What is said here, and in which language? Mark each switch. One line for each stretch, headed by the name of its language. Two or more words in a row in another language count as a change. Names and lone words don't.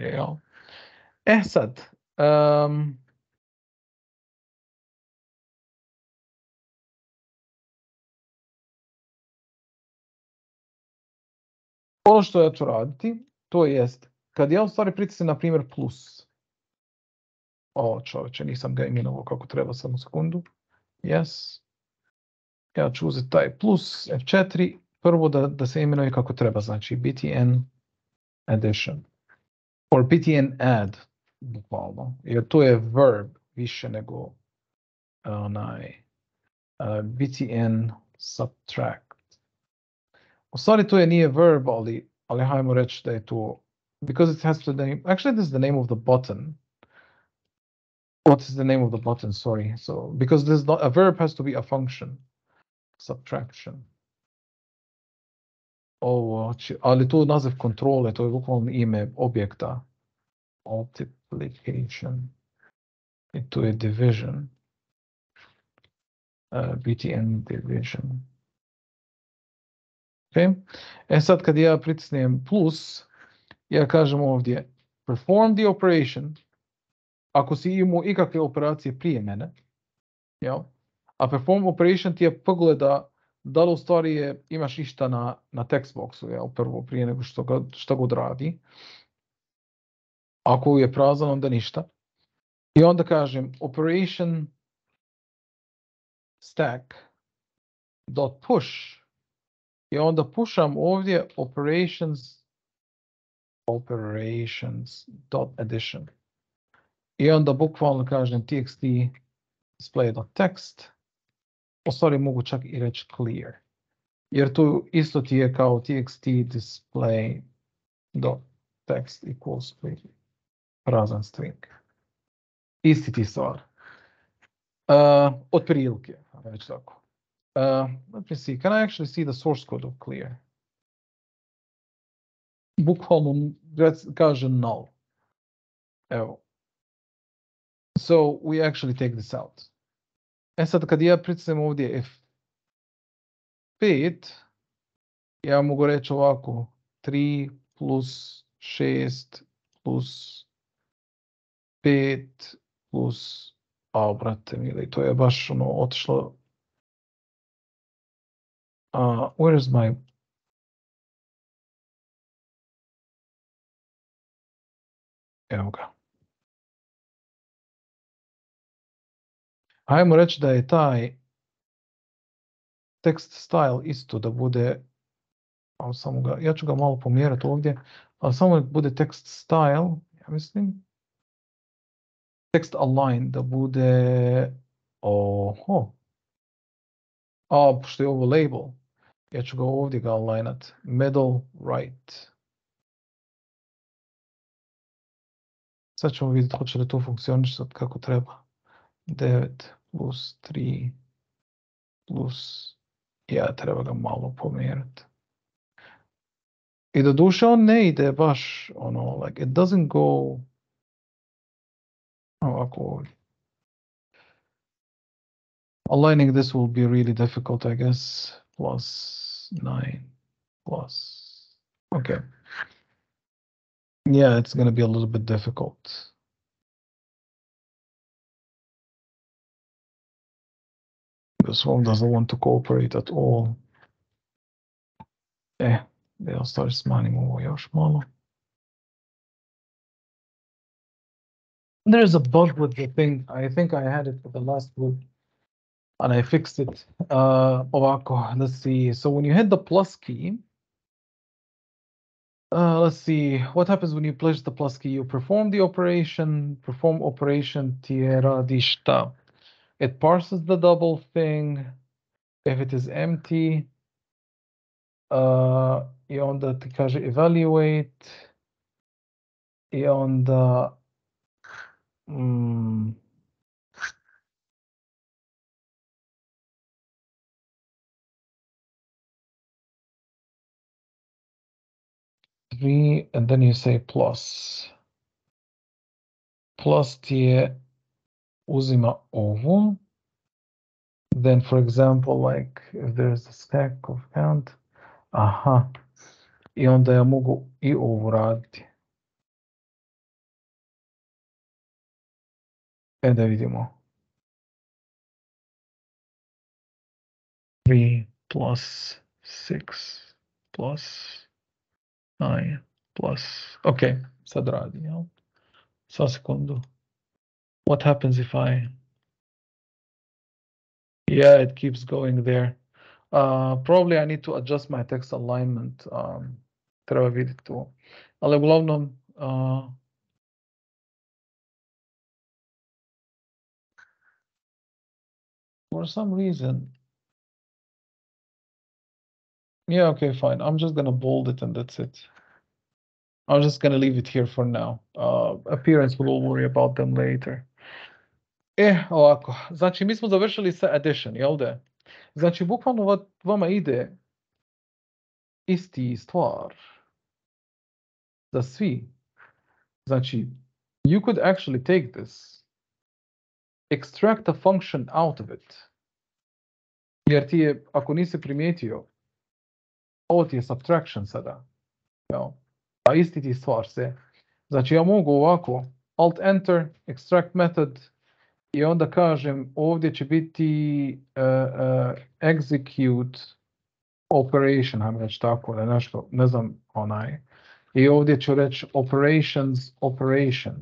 Bosnian: Jel? E sad, ono što ja ću raditi, to jest, kad ja u stvari pritisnem na primjer plus, čovječe, nisam ga imenovao kako treba, samo sekundu, yes, ja ću uzeti taj plus F4, prvo da se imenuje kako treba, znači
English: btn addition, or btn add,
Bosnian: bukvalno, jer to je verb više nego
English: btn subtract.
Bosnian: U stvari to nije verb, ali hajmo reći da je to,
English: because it has the name, actually this is the name of the button. What is the name of the button? Sorry. So, because this is not, a verb has to be a function. Subtraction.
Bosnian: Ali tu naziv kontrole, to je bukvalno ime objekta. Multiplication. I tu je division.
English: btn division.
Bosnian: Okay. E sad kad ja pritisnem plus, ja kažem ovdje
English: perform the operation.
Bosnian: Ako si imao ikakve operacije prije mene, jel? A
English: perform operation
Bosnian: ti je pogleda da li u stvari imaš išta na
English: text boxu,
Bosnian: jel? Prvo prije nego što god radi. Ako je prazan, onda ništa. I onda kažem
English: operation stack dot push
Bosnian: i onda pusham ovdje
English: operations dot addition.
Bosnian: I onda bukvalno kažem
English: txt display.text.
Bosnian: U stvari mogu čak i reći clear. Jer tu isto ti je kao
English: txt display.text equals
Bosnian: prazan string. Isti ti stvar. Otprilike, reći tako.
English: Let me see, can I actually see the source code of clear?
Bosnian: Bukvalno kaže null. Evo.
English: So we actually take this out.
Bosnian: E sad kad ja pritisnem ovdje F5, ja mogu reći ovako 3 plus 6 plus 5 plus, brate mili, to je baš ono otišlo.
English: Where is my...
Bosnian: Evo ga. Hajmo reći da je taj
English: text style
Bosnian: isto da bude, ali samo ga, ja ću ga malo pomjerati ovdje, ali samo da bude
English: text style,
Bosnian: ja mislim,
English: text align
Bosnian: da bude, pošto je ovo label, ja ću ga ovdje ga alignat,
English: middle right.
Bosnian: Sad ćemo vidjeti hoće li to funkcionirati kako treba. 9 plus 3 plus, ja treba ga malo pomjerati. I doduše on ne ide baš, ono,
English: like, it doesn't go
Bosnian: ovako ovdje.
English: Aligning this will be really difficult, I guess. Plus 9 plus. Okay. Yeah, it's going to be a little bit difficult. This one doesn't want to cooperate at all. They'll start smiling over
Bosnian: još malo.
English: There's a bug with the thing. I think I had it for the last group and I fixed it. Ovako, let's see. So when you hit the plus key, let's see, what happens when you push the plus key? You perform the operation, perform operation
Bosnian: tira di šta.
English: It parses the double thing. If it is empty,
Bosnian: I onda ti kaže
English: evaluate,
Bosnian: i onda
English: three, and then you say plus.
Bosnian: Plus ti je uzima ovu.
English: Then, for example, like if there's a stack of count,
Bosnian: i onda ja mogu i ovu raditi. Da vidimo. 3 plus 6 plus 9 plus. Okay, sad radi, jel? Sa sekundu.
English: What happens if I... Yeah, it keeps going there. Probably I need to adjust my text alignment.
Bosnian: Treba vidjeti to. Ali uglavnom,
English: for some reason, yeah, okay, fine. I'm just gonna bold it and that's it. I'm just gonna leave it here for now. Appearance, we'll worry about them later.
Bosnian: Ovako, znači mi smo završili sa addition, jel da? Znači, bukvalno vama ide isti stvar za svi. Znači,
English: you could actually take this, extract a function out of it.
Bosnian: Jer ti je, ako nisi primijetio, ovo ti je subtraction sada. Ja. A isti ti stvar se. Znači, ja mogu ovako,
English: alt enter, extract method,
Bosnian: i onda kažem, ovdje će biti
English: execute operation,
Bosnian: hajmo reći tako, da nešto, ne znam, i ovdje ću reći
English: operations operation.